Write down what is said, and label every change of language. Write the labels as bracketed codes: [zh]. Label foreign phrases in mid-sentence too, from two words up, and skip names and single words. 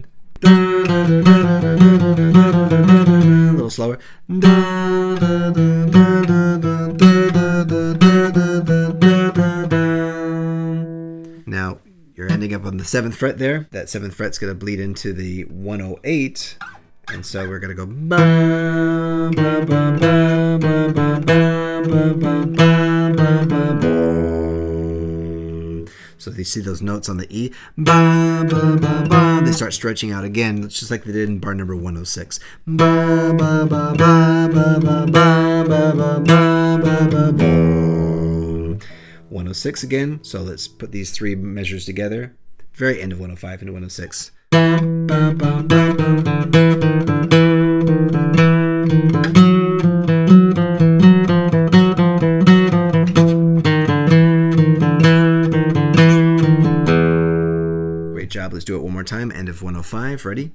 [en] A little slower. Now you're ending up on the 7th fret there. That 7th fret's going to bleed into the 108. And so we're going to go ba, ba, ba, ba, ba, ba, ba, ba, ba, ba, ba. So you see those notes on the E. Ba, ba, ba, ba. They start stretching out again, just like they did in bar number 106. Ba, ba, ba, ba, ba, ba, ba, ba, ba, ba, ba, ba. 106 again. So let's put these 3 measures together. Very end of 105 into 106. Ba, ba, ba, ba, great job. Let's do it one more time. End of 105. Ready?